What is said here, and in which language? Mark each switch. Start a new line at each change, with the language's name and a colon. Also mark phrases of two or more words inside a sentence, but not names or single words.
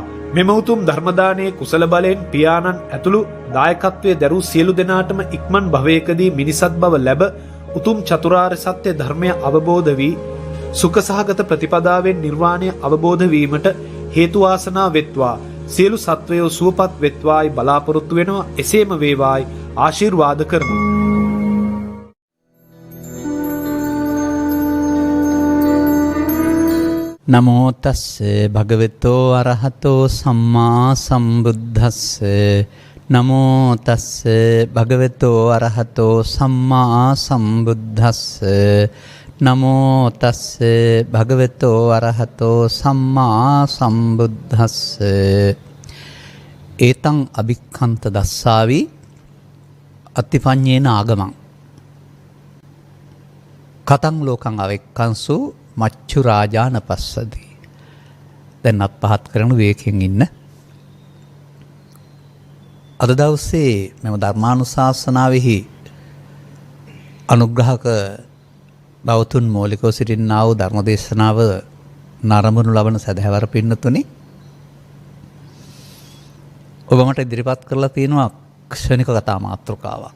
Sinhala: මෙම උතුම් ධර්මදානයේ කුසල බලයෙන් පියාණන් ඇතුළු දායකත්වයේ දරූ සියලු දෙනාටම ඉක්මන් භවයකදී මිනිසත් බව ලැබ උතුම් චතුරාර්ය සත්‍ය ධර්මය අවබෝධ වී සුඛ සහගත ප්‍රතිපදාවෙන් නිර්වාණය අවබෝධ වීමට හේතු වාසනා වෙත්වා. සියලු සත්වයෝ සුවපත් වෙත්වායි බලාපොරොත්තු වෙනවා. එසේම වේවායි ආශිර්වාද කරමු.
Pali: නමෝ තස්සේ භගවතෝ අරහතෝ සම්මා සම්බුද්දස්ස. නමෝ තස්සේ භගවතෝ අරහතෝ සම්මා සම්බුද්දස්ස. නමෝ තස්සේ භගවතෝ අරහතෝ සම්මා සම්බුද්දස්ස. ඒතං අභික්ඛන්ත දස්සාවි අත්තිපඤ්ඤේන ආගමං කතං ලෝකං අවෙක්කංසු මච්චු රාජාන පස්සති.
Sinhala: දැන් අපහත් කරන වේකෙන් ඉන්න අද දවසේ මෙම ධර්මානුශාසනාවෙහි අනුග්‍රහක බවතුන් මූලිකව සිටින්නා වූ ධර්මදේශනාව නරඹනු ලබන සදහැවර පින්නතුනි, ඔබ මට ඉදිරිපත් කරලා තියෙනවා ක්ෂණික කතා මාතෘකාවක්.